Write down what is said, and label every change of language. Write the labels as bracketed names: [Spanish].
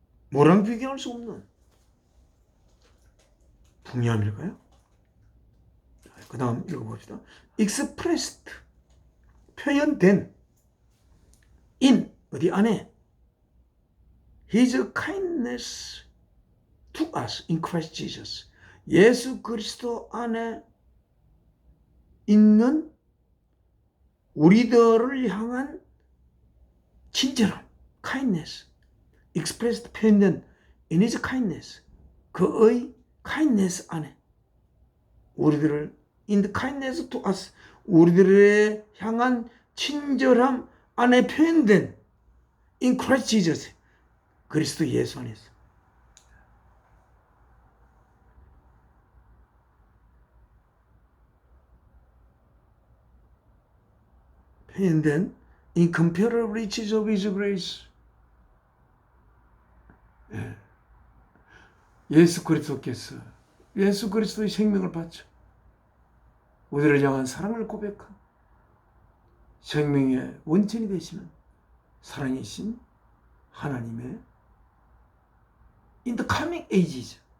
[Korean] 뭐랑 비교할 수 없는 풍요함일까요? 그 다음 읽어봅시다. [English] expressed, [Korean] 표현된 [English] in, [Korean] 어디 안에? [English] his kindness to us in Christ Jesus. [Korean] 예수 그리스도 안에 있는 우리들을 향한 친절함, [English] kindness, expressed, [Korean] 표현된 [English] in his kindness, [Korean] 그의 kindness 안에 우리들을 [English] in the kindness to us, [Korean] 우리들의 향한 친절함 안에 표현된 [English] in Christ Jesus, [Korean] 그리스도 예수 안에서. [English] And then, incomparable riches of His grace. [Korean] 예수 그리스도께서 예수 그리스도의 생명을 바쳐 우리를 향한 사랑을 고백한 생명의 원천이 되시는 사랑이신 하나님의 [English] In the coming ages.